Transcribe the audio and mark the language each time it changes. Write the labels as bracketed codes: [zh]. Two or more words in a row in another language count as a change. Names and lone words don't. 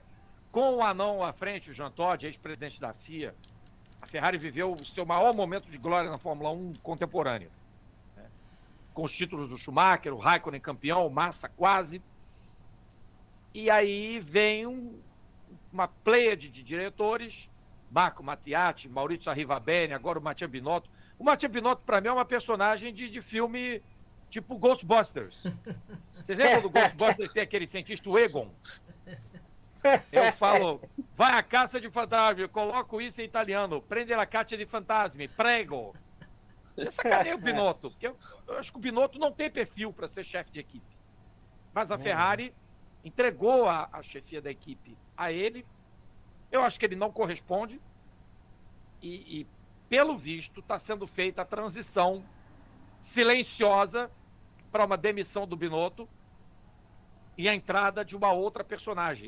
[pt] Com o anão à frente, o Jean Todt, ex-presidente da FIA, a Ferrari viveu o seu maior momento de glória na Fórmula 1 contemporâneo, né? Com os títulos do Schumacher, o Raikkonen campeão, o Massa quase. E aí vem uma pleiade de diretores, Marco Mattiatti, Maurizio Arrivabene, agora o Mattia Binotto. O Mattia Binotto, para mim, é uma personagem de filme tipo Ghostbusters. Vocês lembram do Ghostbusters ter aquele cientista, o Egon? Eu falo, vai à caça de fantasma, eu coloco isso em italiano, [it] prende la caccia di fantasmi, prego. [pt] Eu sacanei o Binotto, porque eu acho que o Binotto não tem perfil para ser chefe de equipe. Mas a Ferrari entregou a chefia da equipe a ele. Eu acho que ele não corresponde. E pelo visto, está sendo feita a transição silenciosa para uma demissão do Binotto e a entrada de uma outra personagem.